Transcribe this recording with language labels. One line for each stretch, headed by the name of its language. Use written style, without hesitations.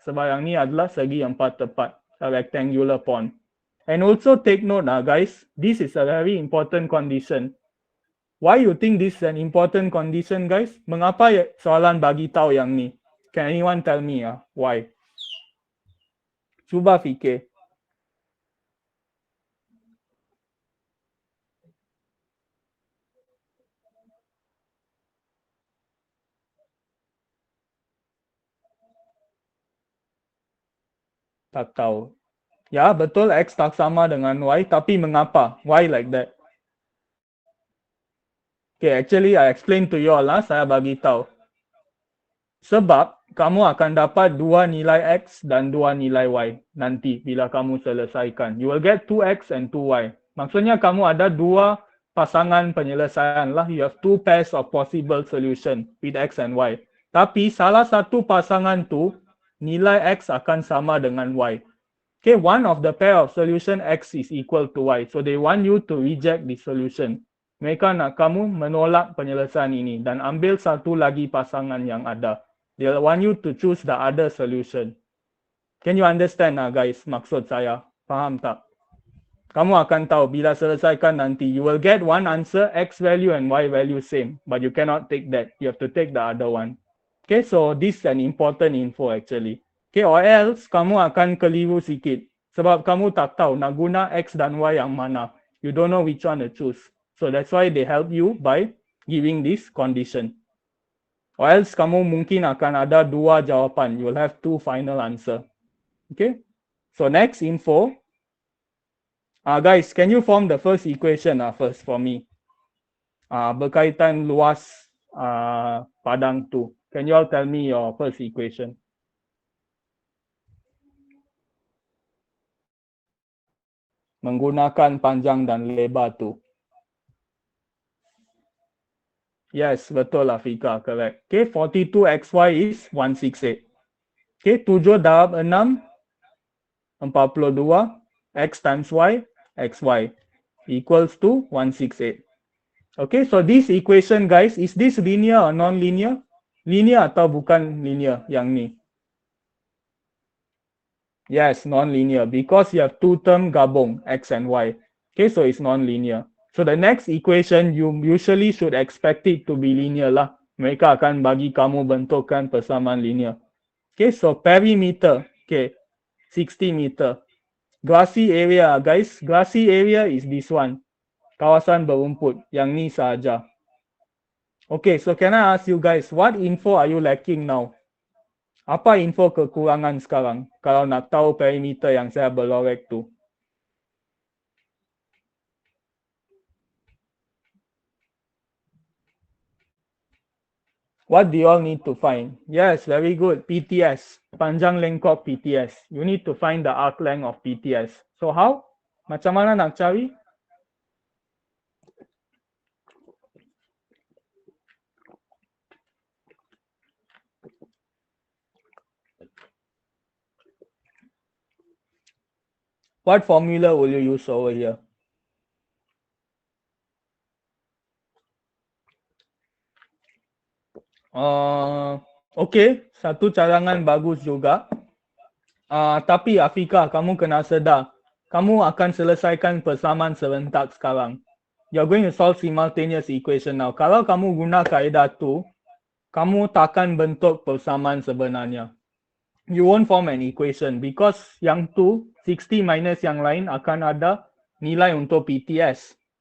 Malay: Sebab yang ni adalah segi empat tepat.
English: A rectangular pond. And also take note guys, this is a very important condition. Why you think this is an important condition, guys?
Malay: Mengapa soalan bagi tahu yang ni?
English: Can anyone tell me why?
Malay: Cuba fikir. Tak tahu. Ya, betul X tak sama dengan Y, tapi mengapa?
English: Why like that? Okay, actually I explain to you all
Malay: saya bagi tahu. Sebab kamu akan dapat dua nilai X dan dua nilai Y nanti bila kamu selesaikan.
English: You will get 2X and 2Y.
Malay: Maksudnya kamu ada dua pasangan penyelesaian lah.
English: You have two pairs of possible solution with X and Y.
Malay: Tapi salah satu pasangan tu nilai X akan sama dengan Y.
English: Okay, one of the pair of solution X is equal to Y. So they want you to reject the solution.
Malay: Mereka nak kamu menolak penyelesaian ini dan ambil satu lagi pasangan yang ada.
English: They want you to choose the other solution. Can you understand guys
Malay: maksud saya? Faham tak? Kamu akan tahu bila selesaikan nanti.
English: You will get one answer, X value and Y value same. But you cannot take that. You have to take the other one. Okay, so this is an important info actually. Okay, or else
Malay: kamu akan keliru sikit. Sebab kamu tak tahu nak guna X dan Y yang mana.
English: You don't know which one to choose. So that's why they help you by giving this condition. Or else
Malay: kamu mungkin akan ada dua jawapan.
English: You will have two final answer. Okay. So next info. Guys, can you form the first equation first for me?
Malay: Berkaitan luas padang tu.
English: Can you all tell me your first equation?
Malay: Menggunakan panjang dan lebar tu.
English: Yes,
Malay: betul
English: Afika, correct. Okay, 42XY is 168.
Malay: Okay, 7 darab 6, 42.
English: X times Y, XY equals to 168. Okay, so this equation guys, is this linear or non-linear?
Malay: Linear atau bukan linear yang ni?
English: Yes, non-linear because you have two term
Malay: gabung,
English: X and Y. Okay, so it's non-linear. So the next equation, you usually should expect it to be linear lah.
Malay: Mereka akan bagi kamu bentukkan persamaan linear.
English: Okay, so perimeter, okay, 60 meter. Grassy area, guys. Grassy area is this one.
Malay: Kawasan berumput. Yang ni sahaja.
English: Okay, so can I ask you guys, what info are you lacking now?
Malay: Apa info kekurangan sekarang? Kalau nak tahu perimeter yang saya berlorek tu.
English: What do you all need to find? Yes, very good. PTS.
Malay: Panjang lengkop PTS.
English: You need to find the arc length of PTS. So how?
Malay: Macam mana nak cari?
English: What formula will you use over here?
Malay: Okay, satu cadangan bagus juga. Tapi Afika, kamu kena sedar. Kamu akan selesaikan persamaan serentak sekarang.
English: You're going to solve simultaneous equation now.
Malay: Kalau kamu guna kaedah tu, kamu takkan bentuk persamaan sebenarnya.
English: You won't form an equation because
Malay: yang tu, 60 minus yang lain akan ada nilai untuk PTS.